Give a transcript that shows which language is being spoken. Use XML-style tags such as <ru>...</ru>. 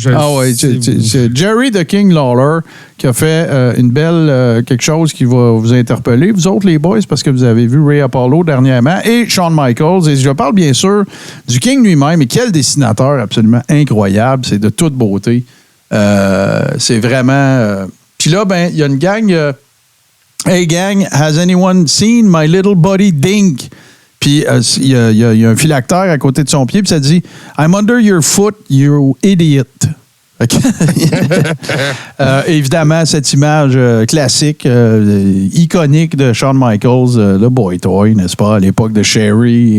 <fr>c'est Jerry the King Lawler qui a fait une belle quelque chose qui va vous interpeller, vous autres les boys, parce que vous avez vu Ray Apollo dernièrement et Shawn Michaels. Et je parle bien sûr du King lui-même. Et quel dessinateur absolument incroyable. C'est de toute beauté. C'est vraiment... Puis là, ben, il y a une gang...</fr> <en>Hey gang, has anyone seen my little buddy Dink?</en> <fr>Puis il y a un phylactère à côté de son pied, puis ça dit «</fr> <en>I'm under your foot, you idiot ».</en> <fr>Évidemment, cette image classique, iconique de Shawn Michaels, le Boy Toy, n'est-ce pas, à l'époque de Sherry.</fr>